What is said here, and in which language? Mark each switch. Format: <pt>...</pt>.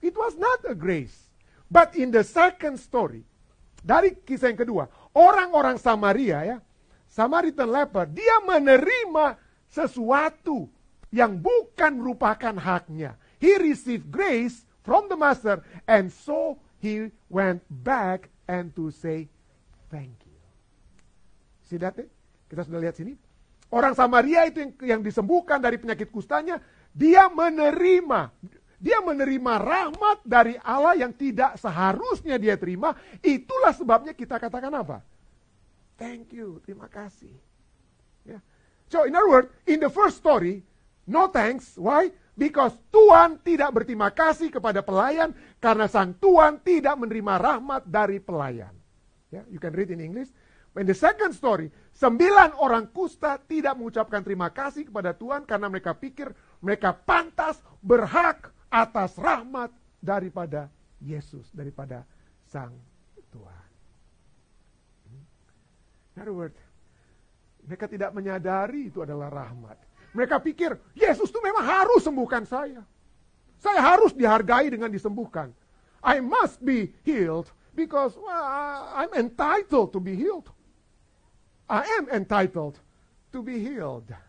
<en>It was not a grace. But in the second story,</en> <id>dari kisah yang kedua, orang-orang Samaria ya,</id> <en>Samaritan leper,</en> <id>dia menerima sesuatu yang bukan merupakan haknya.</id> <en>He received grace from the master, and so he went back and to say thank you. See that?</en> <id>Kita sudah lihat sini. Orang Samaria itu yang disembuhkan dari penyakit kustanya, dia menerima rahmat dari Allah yang tidak seharusnya dia terima. Itulah sebabnya kita katakan apa?</id> <en>Thank you,</en> <id>terima kasih. Yeah.</id> <en>So in other words, in the first story, no thanks. Why? Because</en> <id>Tuhan tidak berterima kasih kepada pelayan karena sang Tuhan tidak menerima rahmat dari pelayan.</id> <en>Yeah, you can read in English.</en> <id>In the second story, 9 orang kusta tidak mengucapkan terima kasih kepada Tuhan karena mereka pikir mereka pantas, berhak atas rahmat daripada Yesus, daripada sang Tuhan.</id> <en>In other words,</en> <id>mereka tidak menyadari itu adalah rahmat. Mereka pikir, Yesus itu memang harus sembuhkan saya. Saya harus dihargai dengan disembuhkan.</id> <en>I must be healed because I'm entitled to be healed. I am entitled to be healed.</en>